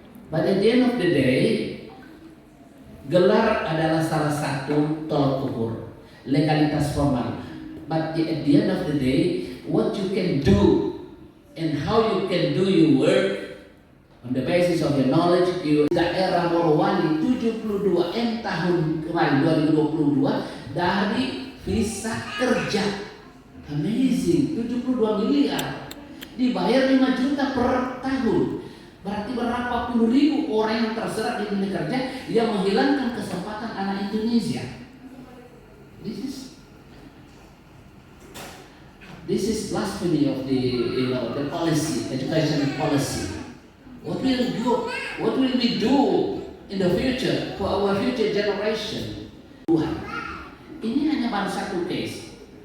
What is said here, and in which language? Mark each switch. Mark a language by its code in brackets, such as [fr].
[en] But at the end of the day, [id] gelar adalah salah satu tolak ukur legalitas formal. [en] But at the end of the day, what you can do and how you can do your work on the basis of your knowledge. [id] Daerah Morowali 72 tahun kemarin 2022 dari visa kerja. Amazing, 72 miliar dibayar 5 juta per tahun. Berarti berapa puluh ribu orang yang terserat di dunia kerja yang menghilangkan kesempatan anak Indonesia. [en] This is blasphemy of the policy, education policy. What will we do in the future for our future generation? [id] Tuhan, ini hanya baru satu case.